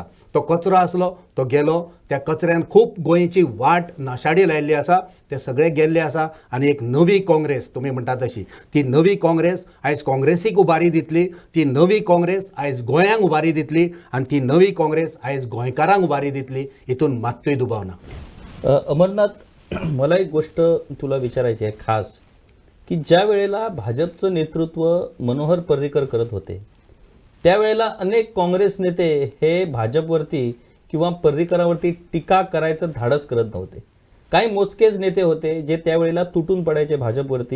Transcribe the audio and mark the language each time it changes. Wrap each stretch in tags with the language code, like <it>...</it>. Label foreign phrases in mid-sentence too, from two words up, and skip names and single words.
<kok>तो कचरो आसलो, तो गेलो, त्या कचऱ्यान खूब गोंयची वाट नाशाडी लायिल्ली आसा, ते सगळे गेल्ले आसा. आनी एक नवी काँग्रेस तुमी म्हणटा तशी, ती नवी काँग्रेस आयज काँग्रेसीक उबारी दितली, ती नवी काँग्रेस आयज गोंयांक उबारी दितली आनी ती नवी काँग्रेस आयज गोंयकारांक उबारी दितली, हितून मात्तूय दुबाव ना.</kok> <mr>अमरनाथ, मला एक गोष्ट तुला विचारायची आहे खास, की ज्या वेळेला भाजपचं नेतृत्व मनोहर पर्रीकर करत होते त्यावेळेला अनेक काँग्रेस नेते हे भाजपवरती किंवा पर्रीकरावरती टीका करायचं धाडस करत नव्हते. काही मोजकेच नेते होते जे त्यावेळेला तुटून पडायचे भाजपवरती.</mr>